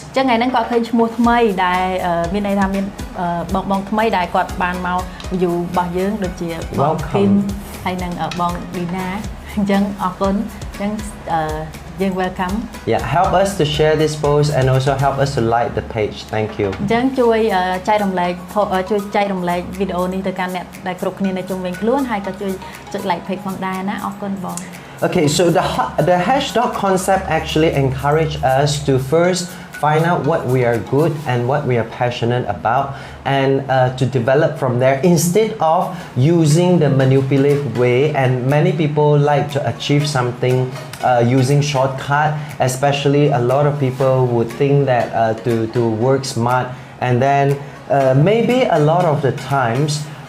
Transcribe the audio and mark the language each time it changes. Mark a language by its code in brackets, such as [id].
[km] ចឹងថ្ងៃហ្នឹងគាត់ឃើញឈ្មោះថ្មីដែលមានន័យថាមានបងថ្មីដែលគាត់បានមក view របស់យើងដូចជាបង Kim ហើយនឹងបង Dina អញ្ចឹងអរគុណអញ្ចឹងយើង welcome. [en] Yeah, help us to share this post and also help us to like the page. Thank you. [km] អញ្ចឹងជួយចែករំលែកជួយចែករំលែកវីដេអូនេះទៅកាន់អ្នកដែលគ្រប់គ្នានៅជុំវិញខ្លួនហើយក៏ជួយចុច like page ផងដែរណាអរគុណបង [en] Okay, so the Hedgehog Concept actually encourage us to first find out what we are good and what we are passionate about and to develop from there instead of using the manipulative way. And many people like to achieve something using shortcut, especially a lot of people would think that to work smart and then maybe a lot of the times